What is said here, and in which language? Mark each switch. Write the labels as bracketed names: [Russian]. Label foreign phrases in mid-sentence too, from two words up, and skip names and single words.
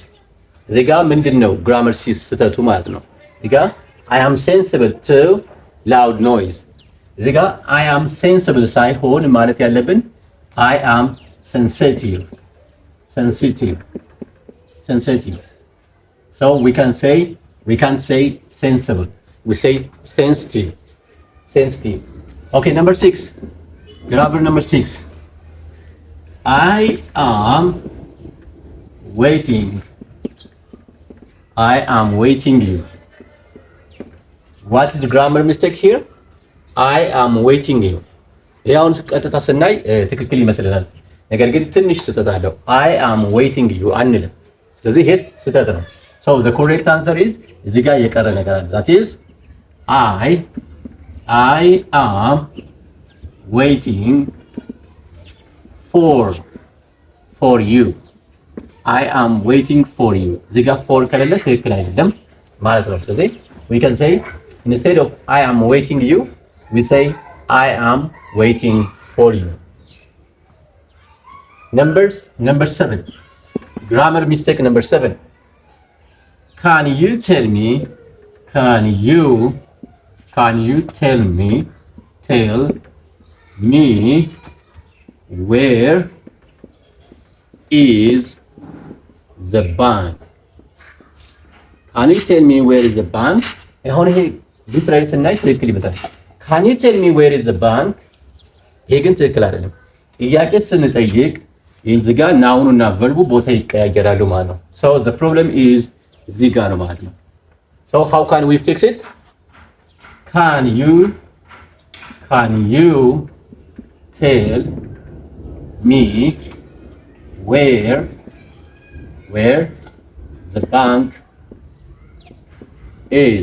[Amharic] እዚህ ጋር ምንድነው ግራመር ስህተቱ ማለት ነው። እዚህ ጋር [English] I am sensible to loud noise። [Amharic] እዚህ ጋር [English] I am sensible [Amharic] ሳይሆን ማለት ያለብን [English] I am sensitive. So we can't say sensible. We say sensitive. Okay, number 6. Grammar number 6. I am waiting you. What is the grammar mistake here? I am waiting you. [Amharic] ያውን ቀጥታ ስናይ ትክክል ይመስለናል። ነገር ግን ትንሽ ስህተት አለው። [English] I am waiting you [Amharic] አንልም። ስለዚህ ይሄ ስህተት ነው። [English] So the correct answer is [Amharic] እዚህ ጋር የቀረ ነገር አለ. [English] That is I am waiting for you. I am waiting for you. [Amharic] እዚህ ጋር [English] for [Amharic] ከሌለ ትክክል አይደለም ማለት ነው። ስለዚህ [English] we can say instead of I am waiting you, we say I am waiting for you. Number 7. Grammar mistake number 7. Can you tell me where is the bank? Can you tell me where is the bank? [Amharic] አሁን ይሄ ሊትራሊ ስናይ ትክክል ይመስላል። [English] Can you tell me where is the bank? [Amharic] ይሄ ግን ትክክል አይደለም። ጥያቄ ስንጠይቅ እዚህ ጋር ናውኑና ቨርቡ ቦታ ይቀያየራሉ ማለት ነው። [English] So the problem is [Amharic] እዚህ ጋር ነው ማለት ነው። [English] So how can we fix it? Can you tell me where the bank is?